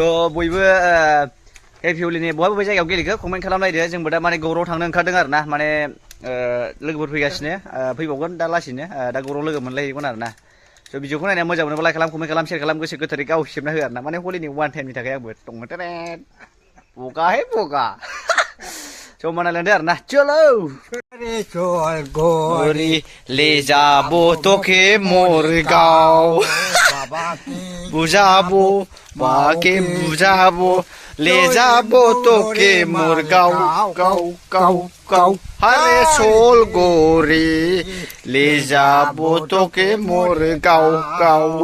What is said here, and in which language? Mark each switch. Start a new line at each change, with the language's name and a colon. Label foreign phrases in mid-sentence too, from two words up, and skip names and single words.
Bodo: बयबो हेपि हलिनि बहाय बबे जायगायाव गेलेखो कमेन्ट खालामलायदो जोंबो दा माने गौराव थांनो ओंखारदों आरो ना माने लोगोफोर फैगासिनो फैबावगोन दा लासैनो दा गौराव लोगो मोनलायहैगोन आरो ना स' भिडिअखौ नायना मोजां मोनोबा लाइक खालाम कमेन्ट खालाम शेयार खालाम गोसो गोथारै गाव सेबना हो आरो ना माने हलिनि वान टाइमनि थाखाय आंबो दङ टेरेट बगा हे बगा स' मानायलांदो आरो ना चलो
Sadri: गरी ले जाबो तोके मोर गाव बुझाबो बाके बुझाबो ले जाबो तोके मोर गाव गाव गाव गाव हरे सोल गोरी ले जाबो तोके मोर गाव गाव